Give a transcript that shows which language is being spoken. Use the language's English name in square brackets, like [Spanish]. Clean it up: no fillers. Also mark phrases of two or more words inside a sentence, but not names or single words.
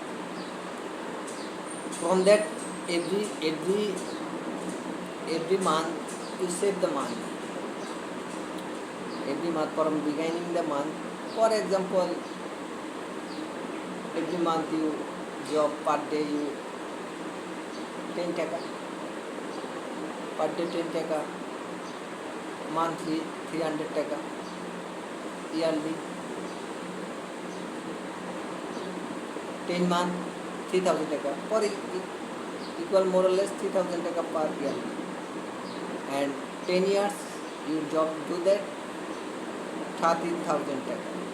[English] From that every month you save the money. Every month from beginning the month. For example, every month you job per day you 10 taka. Per day 10 taka. Monthly 300 taka. Yearly 10 month 3000 taka. For equal more or less 3000 taka per year. And 10 years you job do that 30,000 taka.